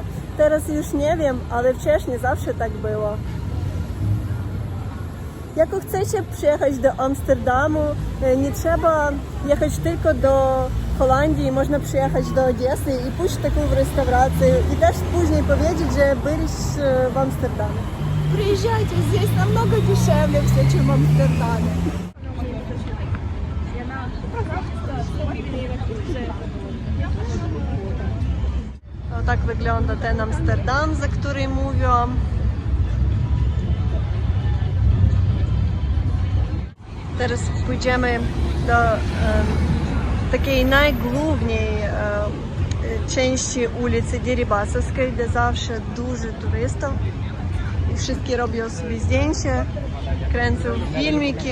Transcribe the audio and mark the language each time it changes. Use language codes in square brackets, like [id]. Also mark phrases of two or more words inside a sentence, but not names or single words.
[pl] Teraz już nie wiem, ale wcześniej zawsze tak było. Jak chcecie przyjechać do Amsterdamu, nie trzeba jechać tylko do Holandii, można przyjechać do Odessy i pójść w taką restaurację i też później powiedzieć, że byliście w Amsterdamie. [ru] Приезжайте, здесь намного дешевле все, чем в Амстердаме. [pl] O, tak wygląda ten Amsterdam, za który mówiłam. Teraz pójdziemy do takiej najgłówniej części ulicy Deribasowskiej, gdzie zawsze dużo turystów i wszyscy robią sobie zdjęcia, kręcą filmiki.